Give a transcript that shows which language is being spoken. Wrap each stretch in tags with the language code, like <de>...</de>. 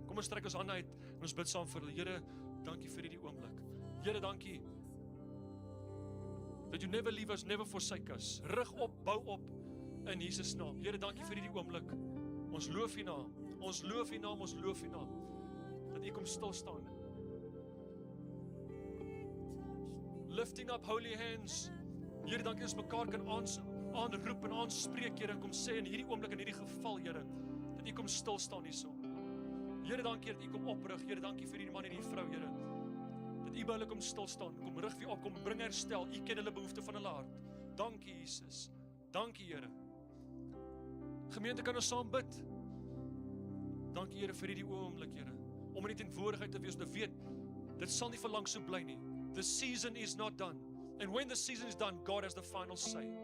<af>Kom ons trek ons hande uit en ons bid saam vir hulle. Here, dankie vir hierdie oomblik. Here, dankie</af> <en>that you never leave us, never forsake us.</en> <af>Rig op, bou op in Jesus naam. Here, dankie vir hierdie oomblik. Ons loof U naam. Ons loof U naam, ons loof U naam. Dat U kom stil staan.</af> <en>Lifting up holy hands.</en> <af>Here, dankie ons mekaar kan aanroep en aanspreek, Here, en kom sê in hierdie oomblik, in hierdie geval, Here, dat U kom stil staan hierso. Here, dankie dat U kom oprig. Here, dankie vir hierdie man en hierdie vrou, Here. Dat U by hulle kom stil staan, kom rig weer op, kom bring herstel. U ken hulle behoefte van hulle hart. Dankie, Jesus. Dankie, Here. Gemeente, kan ons saam bid? Dankie, Here, vir hierdie oomblik, Here. Om in die teenwoordigheid te wees, te weet, dit sal nie vir lank so bly nie.</af> <en>The season is not done. And when the season is done, God has the final say.</en>